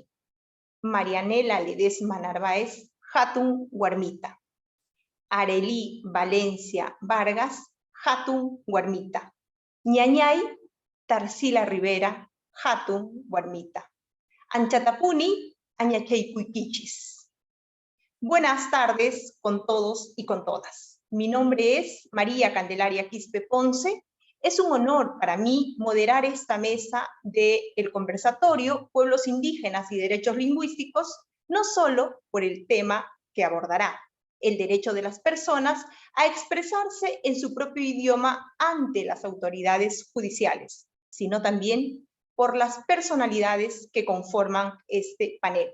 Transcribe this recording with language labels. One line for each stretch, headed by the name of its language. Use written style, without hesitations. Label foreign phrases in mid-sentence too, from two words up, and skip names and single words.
Quechua: Marianela Ledesma Narváez hatun warmita. Arely Valencia Vargas hatun warmita. Ñañay Tarsila Rivera hatun warmita. Anchatapuni añachaykuykichispa.
Spanish: Buenas tardes con todos y con todas. Mi nombre es María Candelaria Quispe Ponce. Es un honor para mí moderar esta mesa del conversatorio Pueblos Indígenas y Derechos Lingüísticos, no solo por el tema que abordará, el derecho de las personas a expresarse en su propio idioma ante las autoridades judiciales, sino también por las personalidades que conforman este panel.